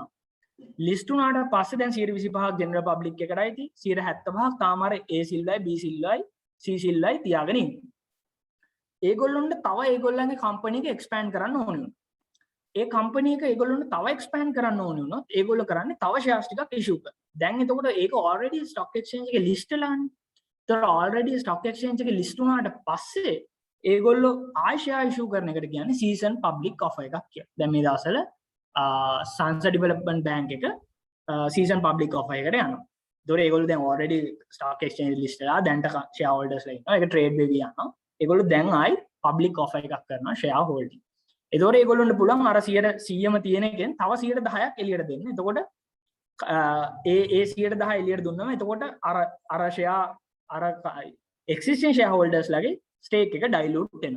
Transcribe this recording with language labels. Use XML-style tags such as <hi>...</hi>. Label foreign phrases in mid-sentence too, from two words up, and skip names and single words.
<si>list වුණාට පස්සේ දැන් 125ක්</si> <en>general public</en> <si>එකටයි තියෙන්නේ. 175ක් තාම අර A සිල්වයි B සිල්වයි C සිල්වයි තියාගෙන ඉන්නේ. ඒගොල්ලොන්ට තව ඒගොල්ලන්ගේ කම්පැනි එක expand කරන්න ඕනේ වුණා. ඒ කම්පැනි එක ඒගොල්ලොන්ට තව expand කරන්න ඕනේ වුණොත් ඒගොල්ලෝ කරන්නේ තව shares ටිකක් issue කරනවා. දැන් එතකොට ඒක</si> <en>already stock exchange</en> <si>එකේ list වෙලානේ. ඒතර</si> <en>already stock exchange</en> <si>එකේ list වුණාට පස්සේ ඒගොල්ලෝ ආයෙ share issue කරන එකට කියන්නේ</si> <en>season public offer</en> <si>එකක් කියලා. දැන් මේ දවස්වල Sansa Development Bank එක</si> <en>season public offer</en> <si>එකට යනවා. ඒතර ඒගොල්ලෝ දැන්</si> <en>already stock exchange list</en> <si>වෙලා දැන්ට shareholders ලා ඉන්නවා. ඒක trade වෙවි යනවා. ඒගොල්ලෝ දැන් ආයි</si> <en>public offer</en> <si>එකක් කරනවා</si> <en>share holding.</en> <si>ඒතකොට ඒගොල්ලොන්ට පුළුවන් අර 100ම තියෙන එකෙන් තව 10% එළියට දෙන්න. එතකොට ඒ 110 එළියට දුන්නම එතකොට අර share අර</si> <en>existing shareholders</en> <si>ලගේ stake එක dilute වෙනවා.</si>